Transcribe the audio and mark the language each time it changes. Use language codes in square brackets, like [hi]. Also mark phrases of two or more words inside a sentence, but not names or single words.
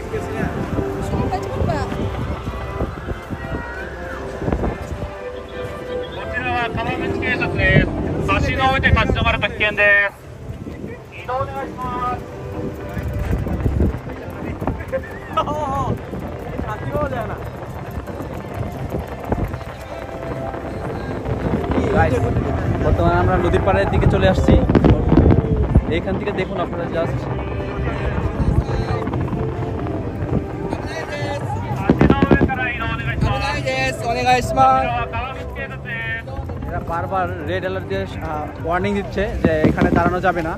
[ja] 川口警察です。橋の上で立ち止まると危険です。移動お願いします。 [bn] বর্তমানে আমরা নদীর পাড়ের দিকে চলে আসছি। এখান থেকে দেখুন আপনারা জাস্ট এরা বারবার [en] red alert [bn] দিয়ে ওয়ার্নিং দিচ্ছে যে এখানে দাঁড়ানো যাবে না।